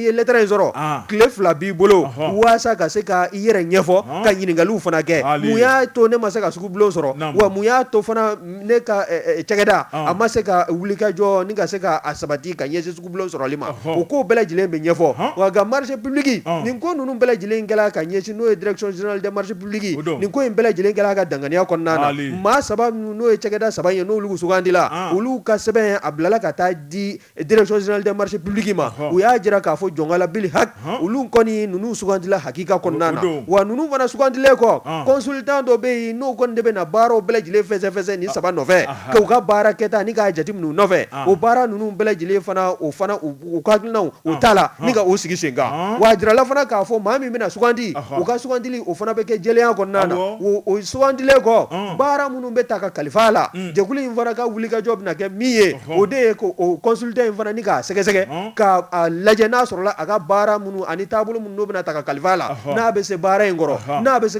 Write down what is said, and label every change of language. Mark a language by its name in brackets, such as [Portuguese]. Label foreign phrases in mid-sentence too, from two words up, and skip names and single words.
[Bambara] ye lettre in sɔrɔ tile 2 b'i bolo waasa ka se ka i yɛrɛ ɲɛfɔ ka ɲininkaliw fana kɛ mun y'a to ne ma se ka sugubulon sɔrɔ wa mun y'a to fana ne ka cɛkɛda a ma se ka wulikajɔ ni ka se ka a sabati ka ɲɛsin sugubulon sɔrɔli ma o ko bɛɛ lajɛlen bɛ ɲɛfɔ wa ka [French] marché public [Bambara] nin ko ninnu bɛɛ lajɛlen kɛla ka ɲɛsin n'o ye [French] direction générale des marchés publics [Bambara] nin ko in bɛɛ lajɛlen kɛla ka danganiya kɔnɔna na maa saba n'o ye cɛkɛda saba ye n'olu sugandila olu ka sɛbɛn a bilala ka taa di [French] direction générale des marchés publics [Bambara] ma u y'a jira k'a fɔ jɔngala bili hak olu kɔni ninnu sugandila hakika kɔnɔna na wa ninnu fana sugandilen kɔ consultant dɔ bɛ yen n'o kɔni de bɛ na baaraw bɛɛ lajɛlen fɛsɛfɛsɛ ni saba nɔfɛ k'u ka baara kɛta ni k'a jate minɛ u nɔfɛ o baara ninnu bɛɛ lajɛlen fana u ka hakilinaw o t'a la ni ka o sigi sen kan wa a jirala fana k'a fɔ maa min bɛna sugandi u ka sugandili o fana bɛ kɛ jɛlenya kɔnɔna na o sugandilen kɔ baara minnu bɛ ta ka kalifa a la jɛkulu in fana ka wulikajɔ bɛna kɛ min ye o de ye o consultant in fana ni k'a sɛgɛsɛgɛ ka lajɛ n'a sɔrɔla a ka baara minnu ani taabolo minnu bɛna ta ka kalifa a la n'a bɛ se baara in kɔrɔ n'a bɛ se